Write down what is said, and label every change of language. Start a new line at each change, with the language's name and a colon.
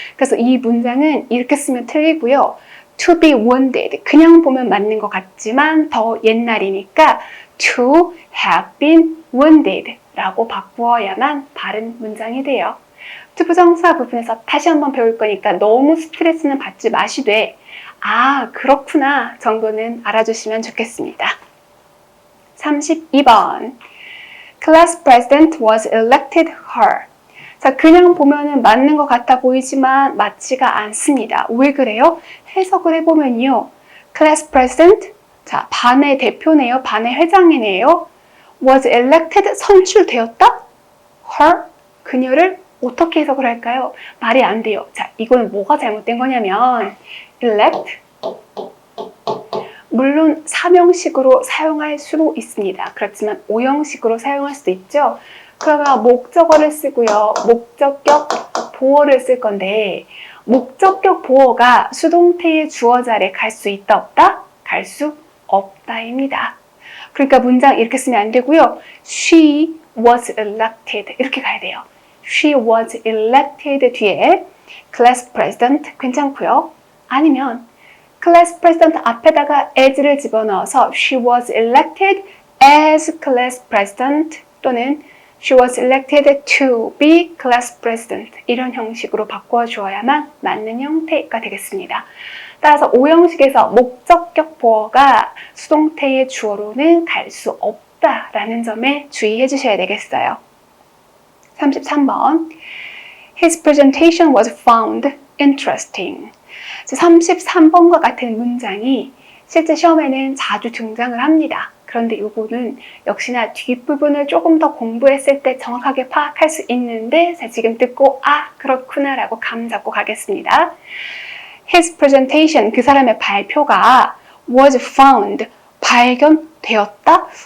Korean: 그래서 이 문장은 이렇게 쓰면 틀리고요. to be wounded, 그냥 보면 맞는 것 같지만 더 옛날이니까
English: to have been wounded
Korean: 라고 바꾸어야만 바른 문장이 돼요. 투부정사 부분에서 다시 한번 배울 거니까 너무 스트레스는 받지 마시되 아, 그렇구나 정도는 알아주시면 좋겠습니다.
English: 32번 Class president was elected her.
Korean: 자, 그냥 보면은 맞는 것 같아 보이지만 맞지가 않습니다. 왜 그래요? 해석을 해보면요. Class president, 자, 반의 대표네요. 반의 회장이네요. Was elected, 선출되었다? Her, 그녀를 어떻게 해석을 할까요? 말이 안 돼요. 자, 이건 뭐가 잘못된 거냐면 elect, 물론 3형식으로 사용할 수도 있습니다. 그렇지만 5형식으로 사용할 수도 있죠. 그러면 목적어를 쓰고요. 목적격 보어를 쓸 건데 목적격 보어가 수동태의 주어 자리에 갈 수 있다 없다? 갈 수 없다입니다. 그러니까 문장 이렇게 쓰면 안 되고요.
English: She was elected
Korean: 이렇게 가야 돼요.
English: She was elected
Korean: 뒤에 class president 괜찮고요. 아니면 class president 앞에다가 as를 집어넣어서
English: she was elected as class president
Korean: 또는 she was elected to be class president 이런 형식으로 바꿔주어야만 맞는 형태가 되겠습니다. 따라서 5형식에서 목적격 보어가 수동태의 주어로는 갈 수 없다라는 점에 주의해 주셔야 되겠어요.
English: 33번 His presentation was found interesting.
Korean: 33번과 같은 문장이 실제 시험에는 자주 등장을 합니다. 그런데 이거는 역시나 뒷부분을 조금 더 공부했을 때 정확하게 파악할 수 있는데 자, 지금 듣고 아 그렇구나 라고 감 잡고 가겠습니다.
English: His presentation,
Korean: 그 사람의 발표가
English: was found,
Korean: 발견되었다?